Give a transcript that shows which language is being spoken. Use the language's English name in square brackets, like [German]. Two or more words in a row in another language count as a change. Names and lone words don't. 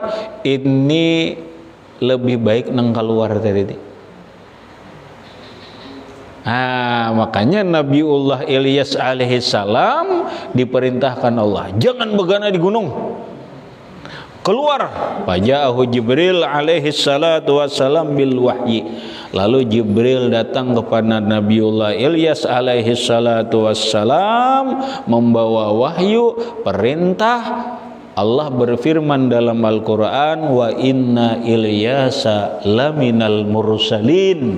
[Indonesian] Ini lebih baik nang keluar dari itu. Makanya Nabiullah Ilyas alaihissalam diperintahkan Allah, [Banjar] jangan begana [Indonesian] di gunung, keluar. [Arabic] Faja'ahu Jibril alaihissalatu wassalam bil wahyi. [Indonesian] Lalu Jibril datang kepada Nabiullah Ilyas alaihissalatu wassalam membawa wahyu, perintah. Allah berfirman dalam Al-Quran, [Arabic] wa inna Ilyasa laminal mursalin.